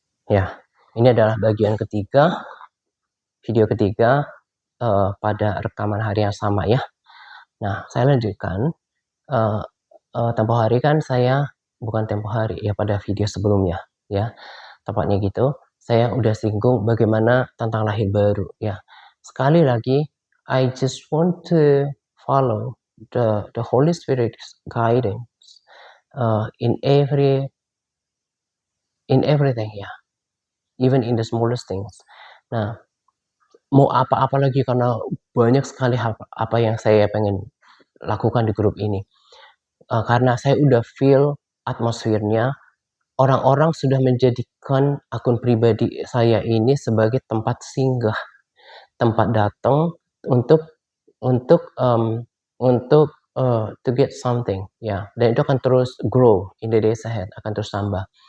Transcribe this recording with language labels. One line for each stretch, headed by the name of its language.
Indonesian: Ya, ini adalah bagian ketiga, video ketiga pada rekaman hari yang sama ya. Nah, saya lanjutkan. Tempo hari kan saya, bukan tempo hari ya, pada video sebelumnya ya, tepatnya gitu. Saya udah singgung bagaimana tentang lahir baru ya. Sekali lagi,
English: I just want to follow the Holy Spirit's guidance in everything ya, even in the smallest things.
Indonesian: Nah, mau apa-apa lagi karena banyak sekali apa yang saya pengen lakukan di grup ini. Karena saya udah feel atmosfernya, orang-orang sudah menjadikan akun pribadi saya ini sebagai tempat singgah, tempat datang untuk untuk um,
English: to get something
Indonesian: ya, dan itu akan terus
English: grow in the days ahead,
Indonesian: akan terus tambah.